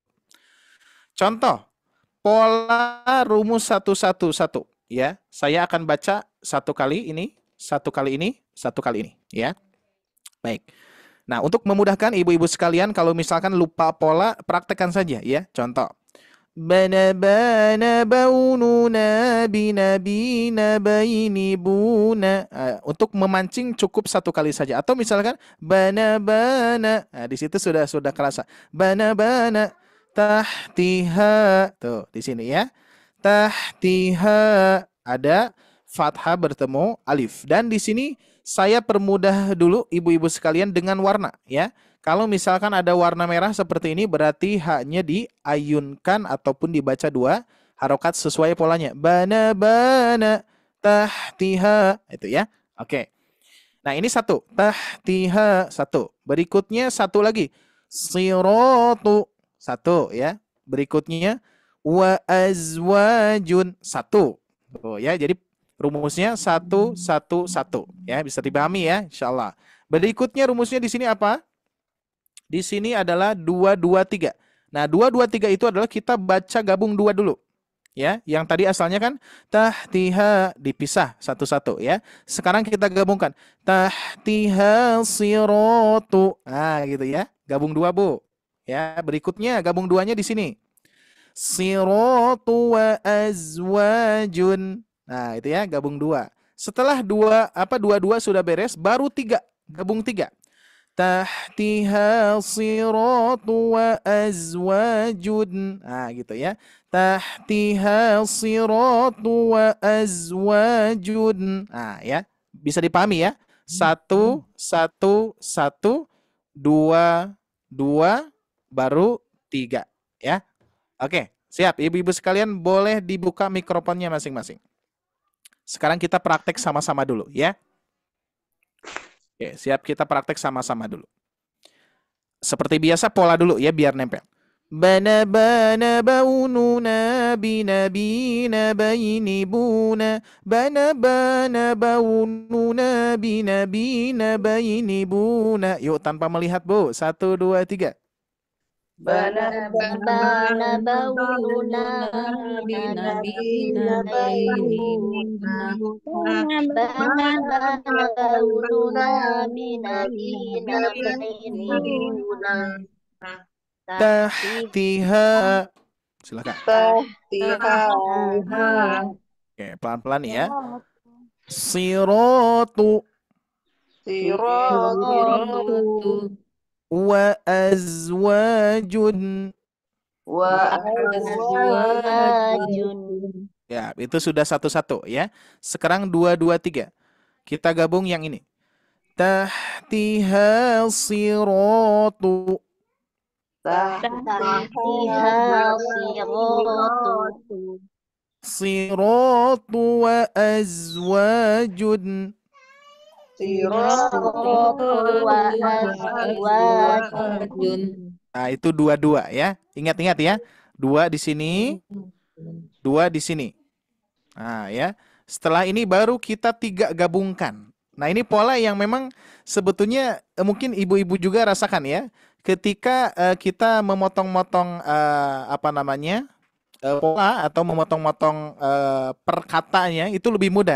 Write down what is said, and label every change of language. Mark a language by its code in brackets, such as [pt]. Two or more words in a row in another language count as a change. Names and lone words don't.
[id] Contoh, pola rumus 1-1-1 ya. Saya akan baca satu kali ini, satu kali ini, satu kali ini ya. Baik. Nah, untuk memudahkan ibu-ibu sekalian, kalau misalkan lupa pola, praktekkan saja ya. Contoh. Bana bana baununa binabina baini buna. Untuk memancing cukup satu kali saja. Atau misalkan bana bana. Nah, di situ sudah kerasa. Bana bana [ar] tahtiha. [id] Tuh, di sini ya. Tahtiha ada fathah bertemu alif. Dan di sini saya permudah dulu ibu-ibu sekalian dengan warna ya. Kalau misalkan ada warna merah seperti ini berarti haknya diayunkan ataupun dibaca 2 harokat sesuai polanya. Bana bana tahtiha itu ya. Oke. Nah, ini 1. Tahtiha 1. Berikutnya 1 lagi. Siratu 1 ya. Berikutnya [ar] وأزواج [id] 1. Oh ya, jadi rumusnya 1-1-1 ya, bisa dipahami ya insyaallah. Berikutnya rumusnya di sini apa? Di sini adalah 2-2-3. Nah, 2-2-3 itu adalah kita baca gabung 2 dulu. Ya, yang tadi asalnya kan tahtiha dipisah satu-satu ya. Sekarang kita gabungkan [ar] تحتها سيرات. [id] Nah, gitu ya. Gabung 2, Bu. Ya, berikutnya gabung 2-nya di sini. [ar] سيرات وأزواج. [id] Nah, itu ya, gabung 2. Setelah 2 sudah beres, baru 3, gabung 3. [ar] تحتها سيرات وأزواج. [id] Nah, gitu ya. [ar] تحتها سيرات وأزواج. [id] Nah, ya. Bisa dipahami ya. 1, 1, 1, 2, 2, baru 3. Ya. Oke, siap. Ibu-ibu sekalian boleh dibuka mikrofonnya masing-masing. Sekarang kita praktek sama-sama dulu ya. Oke, siap, kita praktek sama-sama dulu. Seperti biasa pola dulu ya biar nempel. Bana bana baununa binabina baini buna. Bana bana baununa binabina baini buna. Yuk tanpa melihat, Bu. 1, 2, 3. Bana bana baununa binabina baini buna. Bana bana baununa binabina baini buna. Tahtiha. Silakan. Tahtiha. Oke, pelan-pelan nih ya. Siratu Siratu [ar] وأزواج. وأزواج. [id] Ya, itu sudah 1-1 ya. Sekarang 2, 2, 3. Kita gabung yang ini. [ar] تحتها سيرات. تحتها سيرات. سيرات وأزواج. سيرات وأزواج. [id] Nah, itu 2-2 ya. Ingat-ingat ya. 2 di sini, 2 di sini. Nah, ya. Setelah ini baru kita 3 gabungkan. Nah, ini pola yang memang sebetulnya mungkin ibu-ibu juga rasakan ya. Ketika kita memotong-motong pola atau memotong-motong perkataannya itu lebih mudah.